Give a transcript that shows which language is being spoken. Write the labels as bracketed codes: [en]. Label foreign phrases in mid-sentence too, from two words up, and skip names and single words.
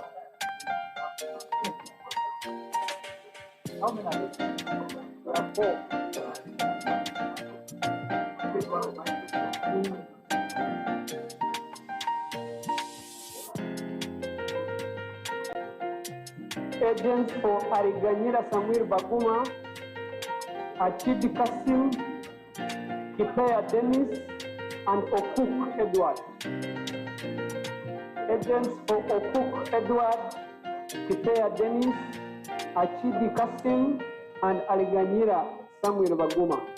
[en] How many are there? There are 4. Agents for Ariganyira Samuel Baguma, Achidi Kasim, Kipea Dennis, and Okuk Edward. Agents for Okuk Edward, Kipea Dennis, Achidi Kasim, and Ariganyira Samuel Baguma.